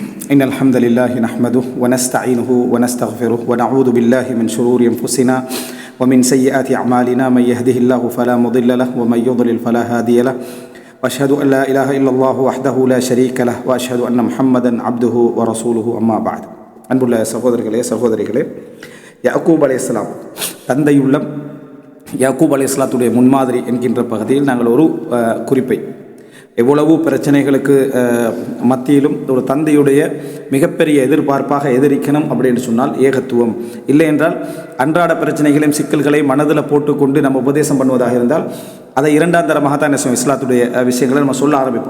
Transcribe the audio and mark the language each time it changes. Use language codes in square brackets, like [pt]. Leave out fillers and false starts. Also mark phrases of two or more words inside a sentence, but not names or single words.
[ar] إن الحمد لله نحمده ونستعينه ونستغفره ونعوذ بالله من شرور أنفسنا ومن سيئات أعمالنا من يهده الله فلا مضل له ومن يضلل فلا هادي له وأشهد أن لا إله إلا الله وحده لا شريك له وأشهد أن محمدا عبده ورسوله أما بعد. [ta] அன்புள்ள சகோதரிகளே, யாக்கூப் அலைஹிஸ்ஸலாம் தந்தையுள்ளம் யாக்கூப் அலைஹிஸ்ஸலாத்துடைய முன்மாதிரி என்கின்ற பகுதியில் நாங்கள் ஒரு குறிப்பை, எவ்வளவு பிரச்சனைகளுக்கு மத்தியிலும் ஒரு தந்தையுடைய மிகப்பெரிய எதிர்பார்ப்பாக எதிரிக்கணும் அப்படின்னு சொன்னால் ஏகத்துவம், இல்லை என்றால் அன்றாட பிரச்சனைகளையும் சிக்கல்களையும் மனதில் போட்டுக்கொண்டு நம்ம உபதேசம் பண்ணுவதாக இருந்தால் அதை இரண்டாம் தரமாக தான் இஸ்லாத்துடைய விஷயங்களை நம்ம சொல்ல ஆரம்பிப்போம்.